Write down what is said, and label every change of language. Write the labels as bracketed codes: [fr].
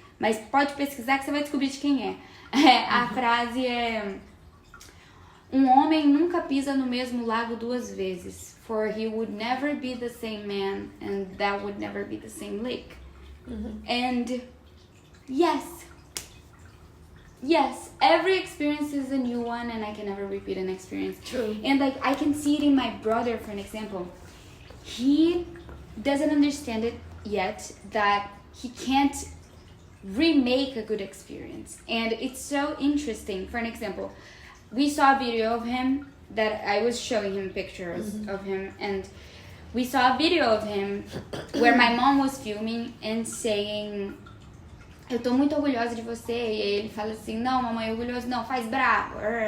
[pt] Mas pode pesquisar que você vai descobrir de quem é. A frase é... Um homem nunca pisa no mesmo lago duas vezes. [en] For he would never be the same man, and that would never be the same lake. Mm-hmm. And Yes, every experience is a new one and I can never repeat an experience. True. And like I can see it in my brother, for an example. He doesn't understand it yet that he can't remake a good experience. And it's so interesting. For an example, we saw a video of him that I was showing him pictures of him, and we saw a video of him where my mom was filming and saying... [pt] Eu tô muito orgulhosa de você. E aí ele fala assim, não, mamãe, orgulhoso não, faz bravo.